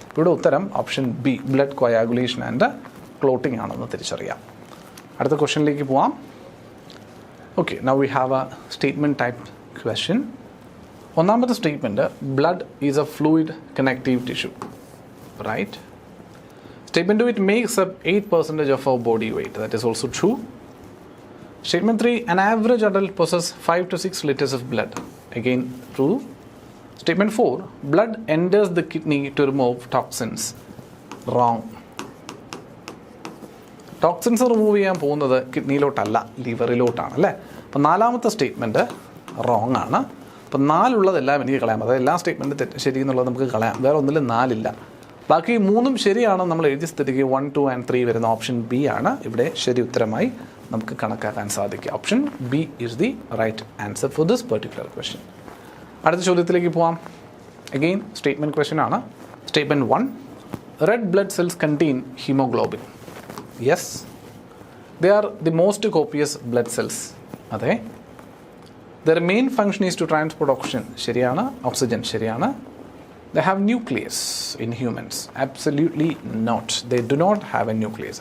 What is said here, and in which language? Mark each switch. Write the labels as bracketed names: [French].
[Malayalam] ഇവിടെ ഉത്തരം option B blood coagulation and clotting ആണെന്ന് തിരിച്ചറിയാം. അടുത്ത ക്വസ്റ്റ്യനിലേക്ക് പോവാം. [English] Okay, now we have a statement type question. [Malayalam] ഒന്നാമത്തെ [English] Statement, blood is a fluid connective tissue, right? Statement 2, it makes up 8% of our body weight. That is also true. Statement 3, an average adult possesses 5 to 6 liters of blood. Again, true. Statement 4, blood enters the kidney to remove toxins. Wrong. [Malayalam] Toxins remove ചെയ്യാൻ പോകുന്നത് കിഡ്നിയിലോട്ടല്ല, ലിവറിലോട്ടാണ് അല്ലേ? അപ്പം നാലാമത്തെ statement wrong ആണ്. അപ്പം 4 ഉള്ളതെല്ലാം എനിക്ക് കളയാം. അതായത് എല്ലാ സ്റ്റേറ്റ്മെൻറ്റ് ശരി എന്നുള്ളത് നമുക്ക് കളയാം. വേറെ ഒന്നിലും 4 ഇല്ല. ബാക്കി 3ഉം ശരിയാണ്. നമ്മൾ എഴുതിയ സ്ഥിതിക്ക് 1, 2 and 3 വരുന്ന ഓപ്ഷൻ ബി ആണ് ഇവിടെ ശരി ഉത്തരമായി നമുക്ക് കണക്കാക്കാൻ സാധിക്കുക. [English] Option B is the right answer for this particular question. [Malayalam] അടുത്ത ചോദ്യത്തിലേക്ക് പോവാം. [English] Again statement question ആണ്. Statement 1, red blood cells contain haemoglobin. Yes, they are the most copious blood cells. അതെ. Their main function is to transport oxygen. [Malayalam] ശരിയാണ്. Oxygen ശരിയാണ്. [English] They have nucleus in humans. Absolutely not. They do not have a nucleus.